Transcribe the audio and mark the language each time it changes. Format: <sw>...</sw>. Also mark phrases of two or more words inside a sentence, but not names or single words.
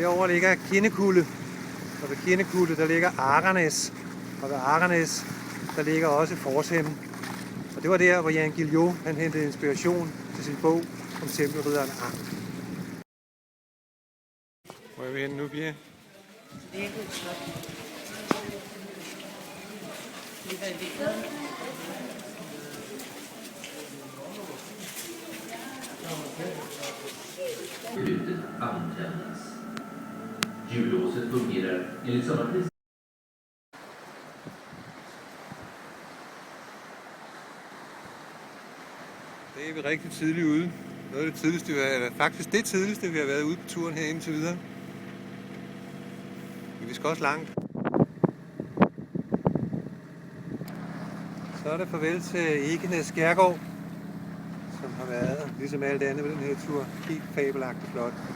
<da>Derovre ligger Kinnekulde, og ved Kinnekulde der ligger Aranæs, og ved Aranæs der ligger også Forshem. Og det var der, hvor Jan Guillou han hentede inspiration til sin bog om tempelridderen Arn. Hvor er vi henne nu, Pia? Det er ikke slot. Ligger i det.</da> <sv>Beslutet antändas. Hjullåset fungerar enligt samma princip.</sv> <da>Det er vi rigtig tidligt ude. Noget af det tidligste, faktisk det tidligste, vi har været ude på turen her indtil videre. Men vi skal også langt. Så er det farvel til Ekenæs Skærgård, som har været, ligesom alt andet ved den her tur, helt fabelagtigt flot.</da>